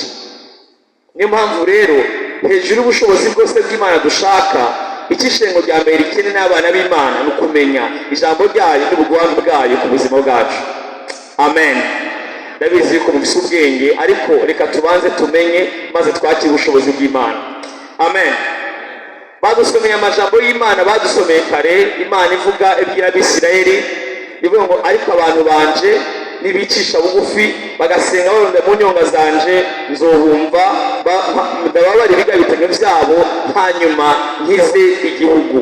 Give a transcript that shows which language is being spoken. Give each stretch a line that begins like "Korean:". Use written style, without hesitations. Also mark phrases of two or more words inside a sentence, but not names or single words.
Rundi: Niyo mpamvu rero hejuru y'ubushobozi bwose bw'Imana dushaka, ikishengo rya mbere ikene n'abana b'Imana no kumenya ijambo ryayo n'ubugwanzu bwayo ku buzima bwacu. Amen. Ndabizi ko mufise ubwenge, ariko reka tubanze tumenye maze twakire ubushobozi bw'Imana. Amen. Badusomeye amajambo y'Imana, badusomeye kare. Imana ivuga ibwira Abisirayeli ivuga ngo, ariko abantu banje nibicisha bugufi bagasenga baronde mu nyonga zanje, nzohumva ndababara ibigabitanye byabo, hanyuma nkize igihugu.